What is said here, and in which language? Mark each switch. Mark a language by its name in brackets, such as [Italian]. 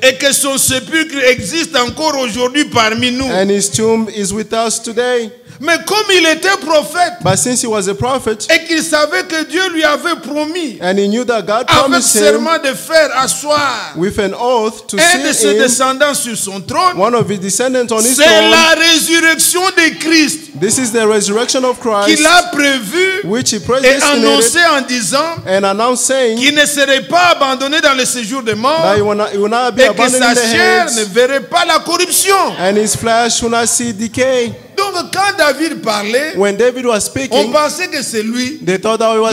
[French] et que son sépulcre existe encore aujourd'hui parmi nous. [English] and his tomb is with us today. [French] Mais comme il était prophète [English] But since he was a prophet, [French] et qu'il savait que Dieu lui avait promis [English] and he knew that God [French] avec [English] promised him [French] serment de faire asseoir [English] with an oath to [French] un de ses [English] sit [French] descendants sur son trône, [English] one of his descendants on his [French] c'est [English] throne. [French] la résurrection de Christ [English] This is the resurrection of Christ, [French] qu'il a prévu [English] which he [French] et [English] predestinated [French] annoncé en disant [English] and announced, saying [French] qu'il ne serait pas abandonné dans le séjour des morts [English] that he will not be [French] et que [English] abandoned [French] sa [English] in the [French] chair ne [English] hands, [French] verrait pas la corruption. [English] and his flesh will not see decay. [French] Donc quand David parlait, [English] When David was [French] on [English] speaking, [French] pensait que c'est lui, [English] they thought that it was